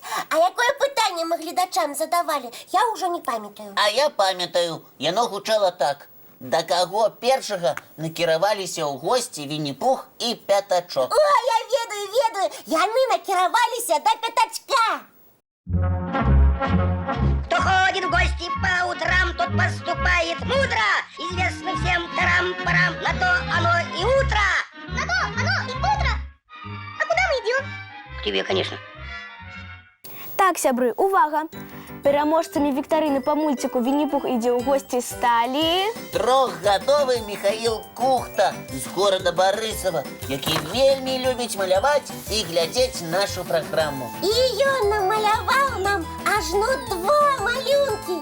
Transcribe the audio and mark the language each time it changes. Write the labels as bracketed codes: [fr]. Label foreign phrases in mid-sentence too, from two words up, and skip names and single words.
[be] А якое пытанне мы гледачам задавалі? Я ўжо не памятаю. А я памятаю, яно гучала так. Да каго першага накіраваліся ў госці Вінні-Пух і Пятачок? О, я ведаю. Яны накіраваліся да Пятачка. [ru] Кто ходит в гости по утрам, тот поступает мудро. Известно всем тарам-парам, на то оно и утро. На то оно и утро. А куда мы идем? К тебе, конечно. [be] Так, сябры, увага! Пераможцамі віктарыны па мульціку Вінні-Пух ідзе ў госці сталі... Трохгадовы Міхаіл Кухта з горада Барысава, які вельмі любіць маляваць і глядзець нашу праграму. І ён намаляваў нам ажно 2 малюнкі.